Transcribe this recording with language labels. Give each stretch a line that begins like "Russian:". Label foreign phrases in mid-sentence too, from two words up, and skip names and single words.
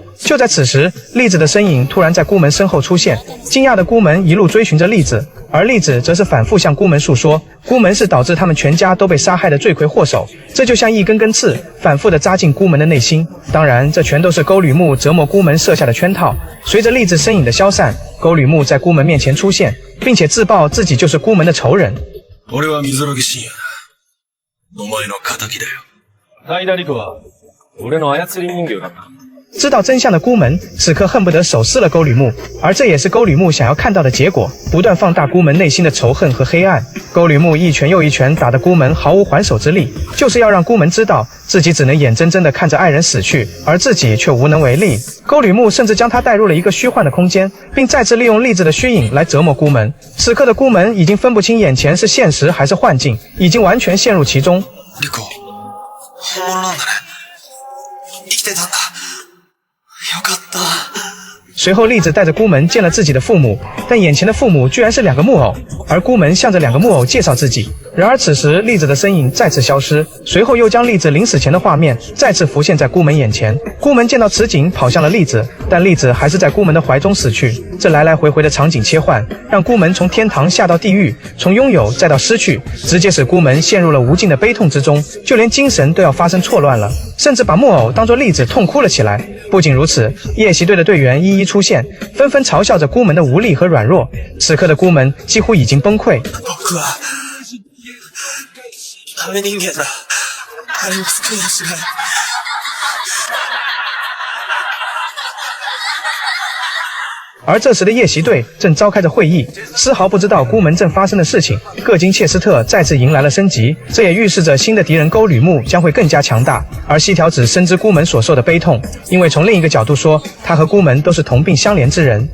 Chinese: 就在此时，栗子的身影突然在孤门身后出现，惊讶的孤门一路追寻着栗子，而栗子则是反复向孤门诉说，孤门是导致他们全家都被杀害的罪魁祸首，这就像一根根刺，反复地扎进孤门的内心。当然，这全都是沟吕木折磨孤门设下的圈套。随着栗子身影的消散，沟吕木在孤門面前出现，并且自曝自己就是孤門的仇人。
Japanese: 俺は水呂信也だ。お前の敵だよ。ダイダリクは俺の操り人形だった。
Chinese: 知道真相的孤门此刻恨不得手撕了沟吕木，而这也是沟吕木想要看到的结果，不断放大孤门内心的仇恨和黑暗。沟吕木一拳又一拳打得孤门毫无还手之力，就是要让孤门知道自己只能眼睁睁地看着爱人死去，而自己却无能为力。沟吕木甚至将他带入了一个虚幻的空间，并再次利用栗子的虚影来折磨孤门。此刻的孤门已经分不清眼前是现实还是幻境，已经完全陷入其中。
Japanese: リコ、本物なんだね。生きてたんだ。よかった。
Chinese: 随后栗子带着孤门见了自己的父母，但眼前的父母居然是2个木偶，而孤门向着2个木偶介绍自己。然而此时栗子的身影再次消失，随后又将栗子临死前的画面再次浮现在孤门眼前。孤门见到此景跑向了栗子，但栗子还是在孤门的怀中死去。这来来回回的场景切换，让孤门从天堂下到地狱，从拥有再到失去，直接使孤门陷入了无尽的悲痛之中，就连精神都要发生错乱了，甚至把木偶当作栗子痛哭了起来。不仅如此，夜袭队的队员一一出现，纷纷嘲笑着孤门的无力和软弱。此刻的孤門几乎已经崩溃。
Japanese: 僕はダメ人間だ。誰も救い出せない。
Chinese: 而这时的夜袭队正召开着会议，丝毫不知道孤门正发生的事情。各金切斯特再次迎来了升级，这也预示着新的敌人沟吕木将会更加强大。而西条子深知孤门所受的悲痛，因为从另一个角度说，他和孤门都是同病相怜之人。